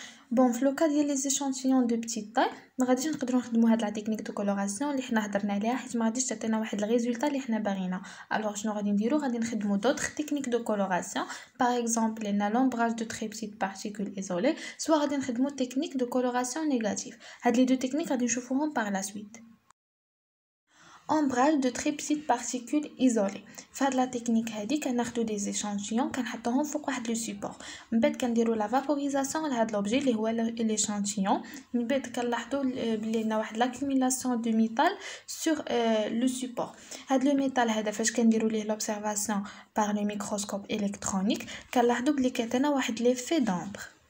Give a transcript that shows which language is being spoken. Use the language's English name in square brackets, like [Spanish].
[Arabic] بون في لوكا ديال لي زيشانتيون دو بتيت طاي ما غاديش نقدروا نخدموا هاد لا تكنيك دو كولوراسيون اللي حنا هضرنا عليها حيت ما غاديش تعطينا واحد الريزولطا اللي حنا باغينا. الوغ شنو غادي نديرو غادي نخدموا دوطخ تكنيك دو كولوراسيون باغ اكزومبل لنا لومبراج دو تري بتيت بارتيكول ايزولي سوا غادي نخدموا تكنيك دو كولوراسيون نيجاتيف. هاد لي دو تكنيك غادي نشوفوهم باغ لا سويت. [French] ombrage de très petites particules isolées. [Arabic] فهاد لا تكنيك هادي كناخدو دي زيشانتيون كنحطوهم فوق واحد لو سيبور من بعد كنديرو لا فابوريزاسيون لهاد لوبجي اللي هو ليشانتيون. من بعد كنلاحظوا بلي عندنا واحد لاكوميلاسيون دو ميتال سور لو سيبور. هاد لو ميتال هذا فاش كنديرو ليه لوبسيرفاسيون بار لو ميكروسكوب الكترونيك كنلاحظوا بلي كيعطينا واحد ليفي دومبر.